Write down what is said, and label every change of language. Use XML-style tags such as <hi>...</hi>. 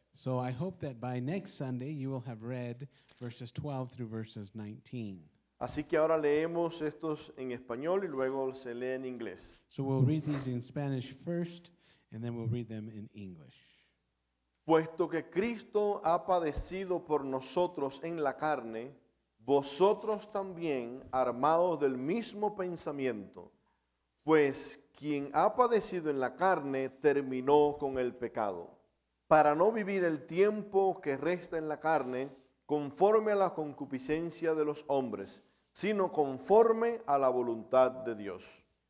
<en>So I hope that by next Sunday you will have read verses 12 through verses 19.</en> <es>Así que ahora leemos estos en español y luego se lee en inglés.</es> <en>So we'll read these in Spanish first, and then we'll read them in English.</en> <es>Puesto que Cristo ha padecido por nosotros en la carne, vosotros también armados del mismo pensamiento, pues quien ha padecido en la carne terminó con el pecado, para no vivir el tiempo que resta en la carne conforme a la concupiscencia de los hombres, sino conforme a la voluntad de Dios.</es>